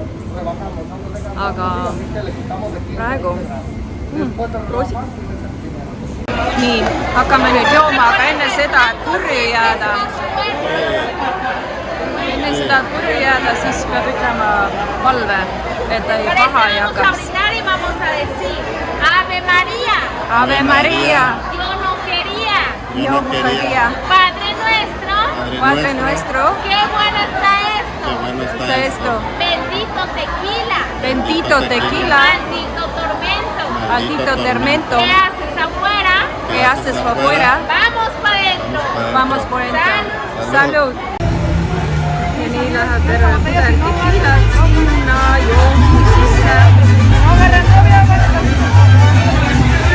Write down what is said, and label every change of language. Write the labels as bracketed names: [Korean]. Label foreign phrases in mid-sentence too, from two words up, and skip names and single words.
[Estonian] Aga praegu roosi. Nii, hakkame nüüd jooma, aga enne seda, et purju jääda. Enne seda, et purju jääda, siis peab ütlema palve, et ta ei paha ei hakkaks. [Spanish] Ave María. Ave María. Yo no quería. Padre nuestro. Padre nuestro. Qué bueno está esto. Está esto. Bendito tequila. Bendito tequila. Maldito tormento. Maldito tormento. ¿Qué haces afuera? ¿Qué haces afuera? Vamos para adentro. Vamos por dentro. Salud. [Estonian] Ja nii läheb terve pudel tequilat sinna joomist sisse.